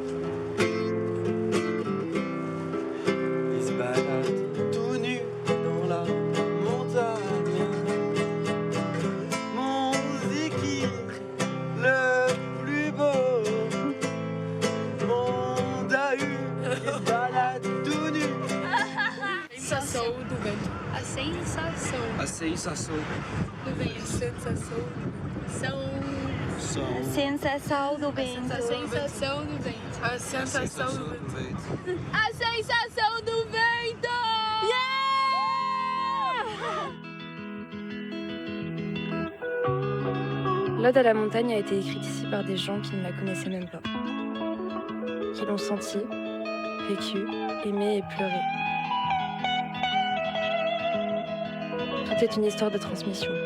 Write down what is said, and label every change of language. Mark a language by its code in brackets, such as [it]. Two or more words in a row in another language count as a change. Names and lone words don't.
[fr] Il se balade tout nu dans la montagne. Mon Ziki, le plus beau. Mon Dahu, il se balade tout nu. [pt] Sensação do vento. A sensação. A sensação. Do vento. A sensação. Som. Sensação do vento. A sensação do vento. A sensação do vento. A sensação do vento! [fr] L'Ode à la montagne a été écrite ici par des gens qui ne la connaissaient même pas, qui l'ont senti, vécu, aimé et pleuré. Tout est une histoire de transmission.